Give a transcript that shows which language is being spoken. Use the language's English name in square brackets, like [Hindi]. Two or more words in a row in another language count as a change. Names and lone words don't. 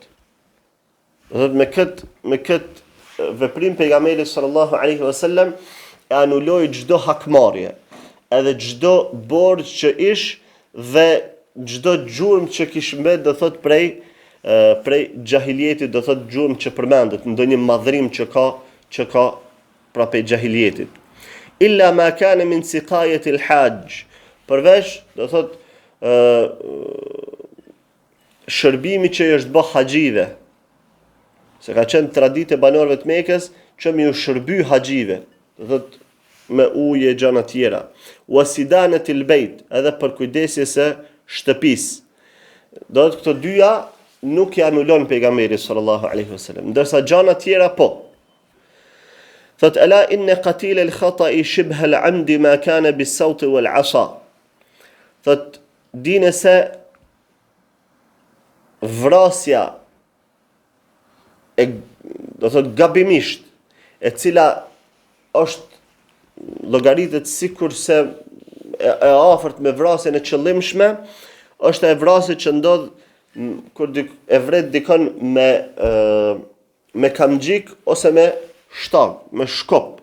[Albanian] Thot me kët veprim pejgamberi [Arabic] صلى الله عليه وسلم [Albanian] e anuloi çdo hakmarrje, edhe çdo borxh që ish dhe çdo gjurmë që kish mbet, do thot prej xahilietit, do thot gjurmë që përmendet, ndonjë madhrim që ka pra prej xahilietit. [Arabic] إلا ما كان من سقاية الحج, [Albanian] përveç, do thot shërbimi që i është bë haxhive. Se ka qenë traditë e banorëve të Mekës që mi u shërby haxhive, do thot me ujë e gjëra tjera. [Arabic] وسدانة البيت, [Albanian] edhe për kujdesjes së shtëpisë. Do të këto dyja nuk i anulon pejgamberi [Arabic] صلى الله عليه وسلم, [Albanian] ndërsa gjëra tjera po. [Arabic] Thot ألا إن قتل الخطأ شبه العمد ما كان بالسوط والعصا. [Albanian] Thot dini se vrasja do thot gabimisht, e cila është llogaritet sikur se e afërt me vrasjen e qëllimshme, është e vrasje që ndodh kur e vret dikon me kamxhik ose me shtag, me shkop.